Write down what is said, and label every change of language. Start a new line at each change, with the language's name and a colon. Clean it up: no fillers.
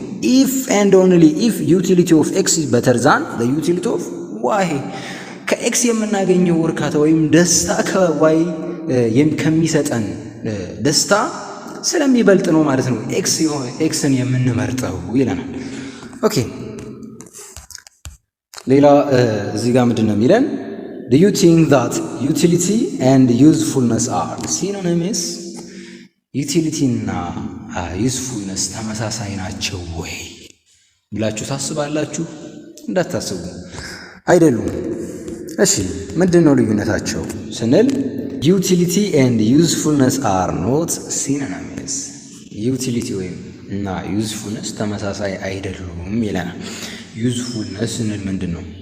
English: if and only if utility of x is better than the utility of y።
Amharic: ከኤክስ የምናገኘው እርካታ ወይም ደስታ ከዋይ ከሚሰጠን ደስታ ስለሚበልጥ ነው ማለት ነው ኤክስን የምንመርጠው ይለናል። ኦኬ፣ ሌላ እዚህ ጋር ምንድን ነው የሚለን?
English: do you think that utility and usefulness are synonyms?
Amharic: ዩቲሊቲ እና ዩዝፉልነስ ተመሳሳይ ናቸው ወይ ብላችሁ ታስባላችሁ? እንዳታስቡ፣ አይደሉም። እሺ ምንድን ነው ልዩነታቸው ስንል
English: ዩቲሊቲ ኤንድ ዩዝፉልነስ አር ኖት ሲኖኒምስ።
Amharic: ዩቲሊቲ ወይም እና ዩዝፉልነስ ተመሳሳይ አይደሉም ይለናል። ዩዝፉልነስ ስንል ምንድን ነው?